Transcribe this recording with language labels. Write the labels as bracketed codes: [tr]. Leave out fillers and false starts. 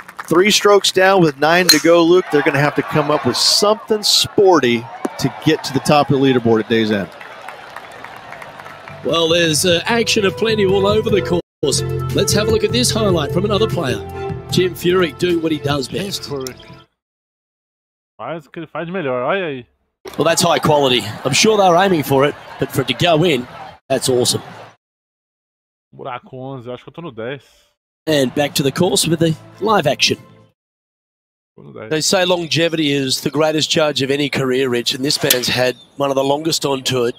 [en] 3 strokes down with 9 to go, Luke. They're going to have to come up with something sporty to get to the top of the leaderboard at day's end. Well, there's action aplenty all over the course. Let's have a look at this highlight from another player. Jim Furyk doing what he does best. [pt] Faz o que ele faz melhor, olha aí. [en] Well, that's high quality. I'm sure they were aiming for it, but for it to go in, that's awesome. [pt] Buraco 11, acho que eu tô no 10. [en] And back to the course with the live action. They say longevity is the greatest judge of any career, Rich, and this man's had one of the longest on tour.